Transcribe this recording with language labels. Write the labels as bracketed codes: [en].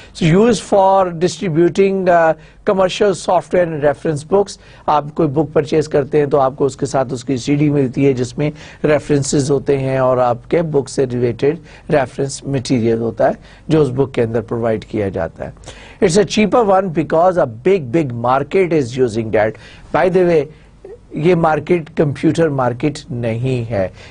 [en] Use for distributing commercial software and reference books. [hi] आप कोई book purchase करते हैं तो आपको उसके साथ उसकी सीडी मिलती है जिसमें रेफरेंसेस होते हैं और आपके बुक से रिलेटेड रेफरेंस मटेरियल होता है जो उस बुक के अंदर प्रोवाइड किया जाता है. [en] It's a cheaper one because a big market is using that. By the way, [hi] ये मार्केट कंप्यूटर मार्केट नहीं है.